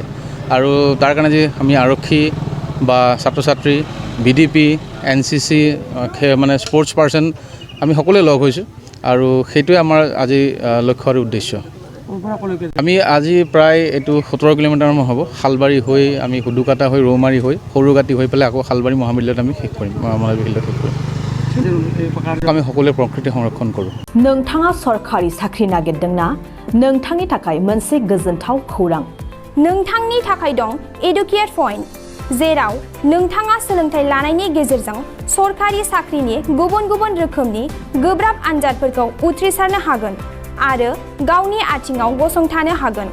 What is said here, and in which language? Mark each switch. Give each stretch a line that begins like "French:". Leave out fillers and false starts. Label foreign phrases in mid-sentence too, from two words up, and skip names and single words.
Assamese: আৰু তাৰ কাৰণে আজি আমি আৰক্ষী বা ছাত্ৰ ছাত্ৰী, ভিডিপি, এনচিচি মানে
English: sports person
Assamese: আমি সকলোৱে লগ হৈছোঁ আৰু সেইটোৱে আমাৰ আজি লক্ষ্য আৰু উদ্দেশ্য। আমি আজি প্ৰায় এইটো 17 কিলোমিটাৰমান হ'ব। শালবাৰী হৈ আমি হুদুকাটা হৈ ৰৌমাৰী হৈ সৰুগাটি হৈ পেলাই আকৌ শালবাৰী মহাবিদ্যালয়ত আমি শেষ কৰিম, মহাবিদ্যালয়ত শেষ কৰিম। আমি সকলোৱে প্ৰকৃতি সংৰক্ষণ কৰোঁ।
Bodo: नोंथाङा सरखारि साख्रि नागिरदोंना? नोंथांनि थाखाय मोनसे गोजोनथाव खौरां। नोंथांनि थाखाय दं एडुकेट पइन्ट, जेराव नोंथाङा सोलोंथाइ लानायनि गेजेरजों सरखारि साख्रिनि गुबुन गुबुन रोखोमनि गोब्राब आनजादफोरखौ उथ्रिसारनो हागोन आरो गावनि आथिङाव गसंथानो हागोन।